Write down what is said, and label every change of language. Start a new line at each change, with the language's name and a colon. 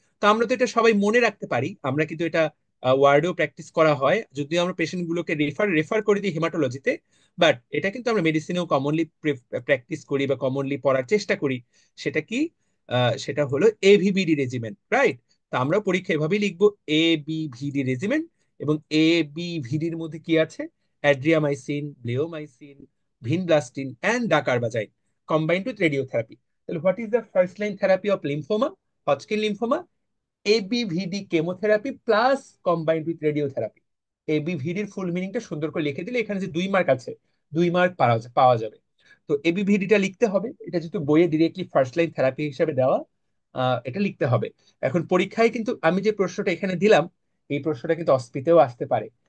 Bangla: তো আমরা তো এটা সবাই মনে রাখতে পারি, আমরা কিন্তু এটা ওয়ার্ডেও প্র্যাকটিস করা হয়, যদিও আমরা পেশেন্ট গুলোকে রেফার রেফার করে দিই হেমাটোলজিতে, বাট এটা কিন্তু আমরা মেডিসিনেও কমনলি প্র্যাকটিস করি বা কমনলি পড়ার চেষ্টা করি। সেটা কি? সেটা হলো এভিবিডি রেজিমেন্ট, রাইট? তো আমরা পরীক্ষা এভাবেই লিখবো, এবিভিডি রেজিমেন্ট। এবং এবিভিডির মধ্যে কি আছে? অ্যাড্রিয়ামাইসিন, bleomycin, vinblastine and ডাকারবাজাইন
English: combined with radiotherapy.
Bangla: তাহলে
English: what is the first line therapy of lymphoma, Hodgkin lymphoma? ABVD chemotherapy plus combined with radiotherapy.
Bangla: ABVD এর ফুল মিনিংটা সুন্দর করে লিখে দিলে এখানে যে 2 মার্ক আছে, 2 মার্ক পাওয়া যাবে। তো এবিভিডিটা লিখতে হবে, এটা যেহেতু বইয়ে ডিরেক্টলি ফার্স্ট লাইন থেরাপি হিসেবে দেওয়া, এটা লিখতে হবে। এখন পরীক্ষায় কিন্তু আমি যে প্রশ্নটা এখানে দিলাম, এই প্রশ্নটা কিন্তু অস্পিতেও আসতে পারে।